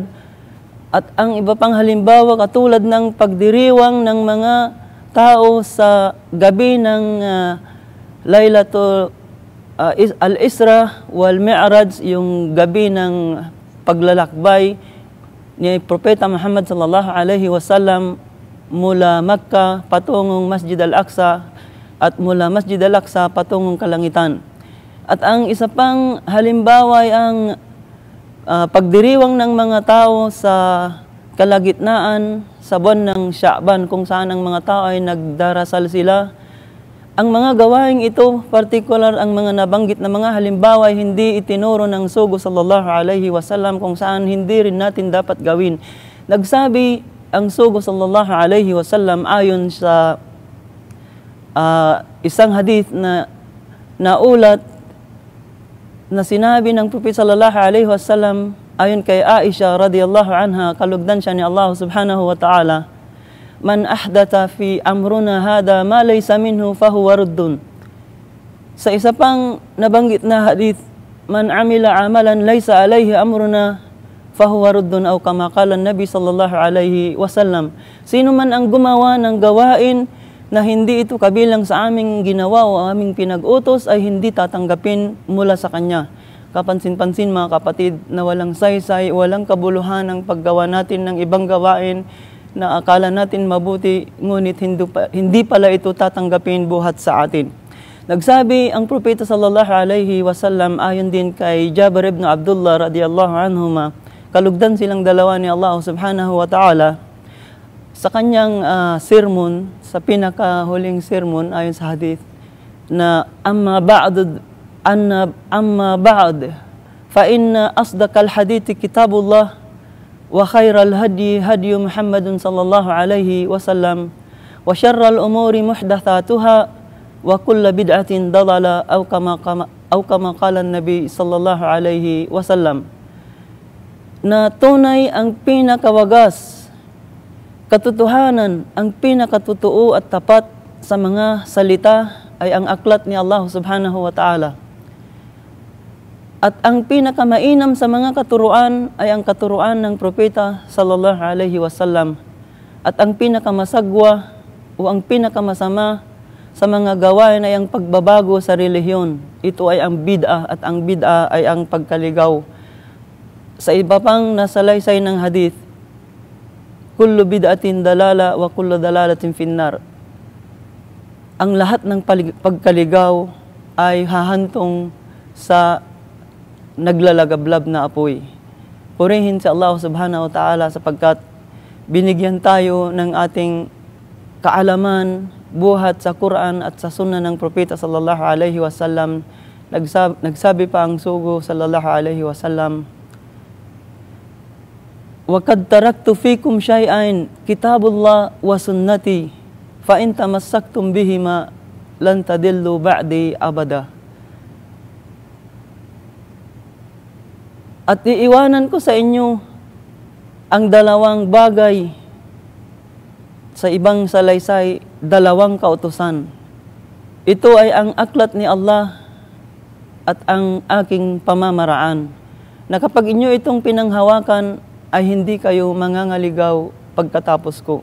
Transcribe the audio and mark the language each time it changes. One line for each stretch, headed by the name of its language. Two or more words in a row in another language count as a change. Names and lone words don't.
Filipino: At ang iba pang halimbawa, katulad ng pagdiriwang ng mga tao sa gabi ng Laylatul Al-Isra wal Mi'raj, yung gabi ng paglalakbay ni Propeta Muhammad
Arabic: صلى الله عليه وسلم
Filipino: mula Makkah patungong Masjid Al-Aqsa at mula Masjid Al-Aqsa patungong kalangitan. At ang isa pang halimbawa ay ang pagdiriwang ng mga tao sa kalagitnaan sa buwan ng Sha'ban, kung saan ang mga tao ay nagdarasal sila. Ang mga gawaing ito, partikular ang mga nabanggit na mga halimbawa, ay hindi itinuro ng sugo
Arabic: صلى الله عليه وسلم,
Filipino: kung saan hindi rin natin dapat gawin. Nagsabi ang sugo
Arabic: صلى الله عليه وسلم
Filipino: ayon sa isang hadith na naulat na sinabi ng Propeta
Arabic: صلى الله عليه وسلم
Filipino: ayon kay Aisha
Arabic: رضي الله عنها,
Filipino: kalugdan siya ni
Arabic: Allah سبحانه وتعالى من أحدث في أمرنا هذا ما ليس منه فهو رد."
Filipino: Sa isa pang nabanggit na hadith,
Arabic: "من عمل عملا ليس عليه أمرنا فهو رد," o كما قال النبي صلى الله عليه وسلم.
Filipino: Sino man ang gumawa ng gawain na hindi ito kabilang sa aming ginawa o aming pinag-utos, ay hindi tatanggapin mula sa Kanya. Kapansin-pansin mga kapatid, na walang saysay, walang kabuluhan ang paggawa natin ng ibang gawain na akala natin mabuti, ngunit hindi pala ito tatanggapin buhat sa atin. Nagsabi ang Propeta
Arabic: صلى الله عليه وسلم
Filipino: ayon din kay Jabir ibn Abdullah
Arabic: رضي الله عنهما,
Filipino: kalugdan silang dalawa ni Allah
Arabic: سبحانه وتعالى,
Filipino: sa kanyang sermon, sa pinakahuling sermon ayon sa hadith, na amma
Arabic: بعد فإن أصدق الحديث كتاب الله وخير الهدي هدي محمد صلى الله عليه وسلم وشر الأمور محدثاتها وكل بدعة ضلالة أو كما قال النبي صلى الله عليه وسلم.
Filipino: Na tunay ang pinakawagas, katotohanan, ang pinakatotoo at tapat sa mga salita ay ang aklat ni Allah
Arabic: سبحانه وتعالى.
Filipino: At ang pinakamainam sa mga katuruan ay ang katuruan ng Propeta
Arabic: صلى الله عليه وسلم.
Filipino: At ang pinakamasagwa o ang pinakamasama sa mga gawain ay ang pagbabago sa relihiyon. Ito ay ang bid'ah, at ang bid'ah ay ang pagkaligaw. Sa iba pang nasalaysay ng hadith,
Arabic: كل بدعة ضلالة وكل ضلالة في النار.
Filipino: Ang lahat ng pagkaligaw ay hahantong sa naglalagablab na apoy. Purihin si Allah
Arabic: سبحانه وتعالى
Filipino: sapagkat binigyan tayo ng ating kaalaman buhat sa Quran at sa sunnah ng Propeta
Arabic: صلى الله عليه وسلم.
Filipino: Nagsabi pa ang sugo
Arabic: صلى الله عليه وسلم وقد تركت فيكم شيئين كتاب الله وسنتي فإن تمسكتم بهما لن تضلوا بعدي أبدا."
Filipino: At iiwanan ko sa inyo ang dalawang bagay, sa ibang salaysay, dalawang kautusan. Ito ay ang aklat ni Allah at ang aking pamamaraan, na kapag inyo itong pinanghawakan ay hindi kayo mangangaligaw pagkatapos ko.